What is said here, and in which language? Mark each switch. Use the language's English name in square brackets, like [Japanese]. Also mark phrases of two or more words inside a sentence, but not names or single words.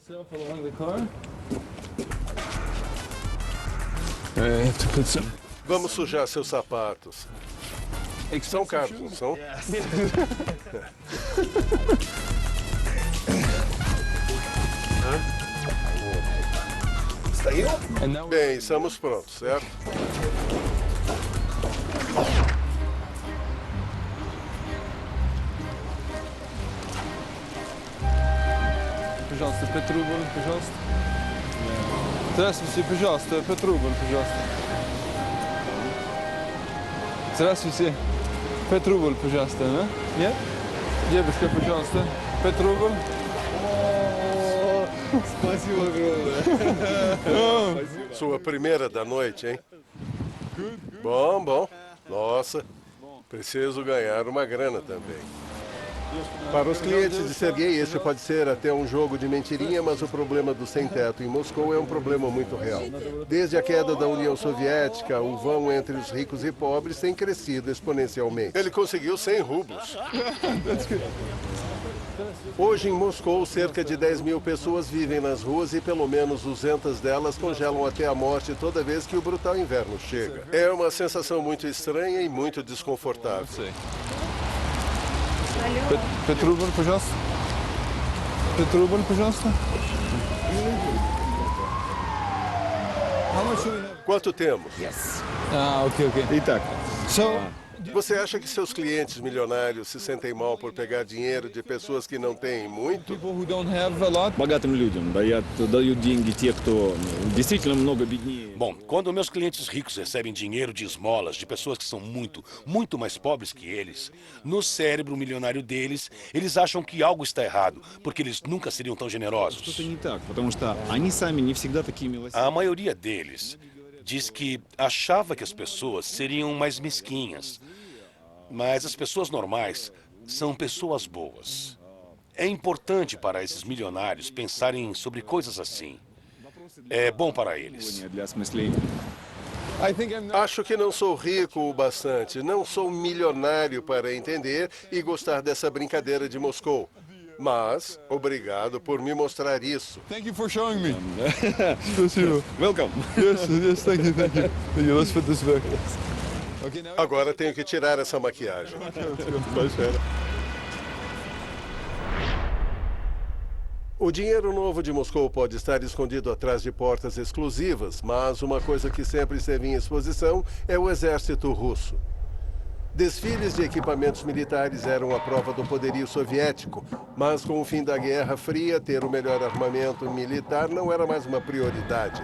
[Portuguese] Vamos sujar seus sapatos. São caros, não são? Bem, estamos prontos, certo? [Russian] Пожалуйста, 5 рублей, пожалуйста. Здравствуйте, пожалуйста, 5 рублей, пожалуйста. Здравствуйте. 5 рублей, пожалуйста, да? Нет? Девушка, пожалуйста, 5 рублей. Спасибо огромное. [Portuguese] Sua primeira da noite, hein? Bom. Nossa, preciso ganhar uma grana também. Para os clientes de Sergei, este pode ser até um jogo de mentirinha, mas o problema do sem-teto em Moscou é um problema muito real. Desde a queda da União Soviética, o vão entre os ricos e pobres tem crescido exponencialmente. Ele conseguiu 100 rublos. Hoje em Moscou, cerca de 10.000 pessoas vivem nas ruas e pelo menos 200 delas congelam até a morte toda vez que o brutal inverno chega. É uma sensação muito estranha e muito desconfortável. [Russian] 5 рублей, пожалуйста. 5 рублей, пожалуйста. [Portuguese] Quanto temos? [Russian] Ok. Итак. [Portuguese] Você acha que seus clientes milionários se sentem mal por pegar dinheiro de pessoas que não têm muito? [Russian] Богатым людям дают деньги те, кто действительно много беднее. [Portuguese] Bom, quando meus clientes ricos recebem dinheiro de esmolas de pessoas que são muito mais pobres que eles, no cérebro milionário deles, eles acham que algo está errado, porque eles nunca seriam tão generosos. [Russian] Что-то не так, потому что они сами не всегда такие милосердные. [Portuguese] A maioria deles diz que achava que as pessoas seriam mais mesquinhas. Mas as pessoas normais são pessoas boas. É importante para esses milionários pensarem sobre coisas assim. É bom para eles. Acho que não sou rico o bastante, não sou milionário para entender e gostar dessa brincadeira de Moscou. Mas, obrigado por me mostrar isso. [English] Thank you for showing me. Welcome. Yes, thank you. Thank you. Let's put this back. Okay, now... [Portuguese] Agora tenho que tirar essa maquiagem. O dinheiro novo de Moscou pode estar escondido atrás de portas exclusivas, mas uma coisa que sempre esteve em exposição é o exército russo. Desfiles de equipamentos militares eram a prova do poderio soviético, mas com o fim da Guerra Fria, ter o melhor armamento militar não era mais uma prioridade.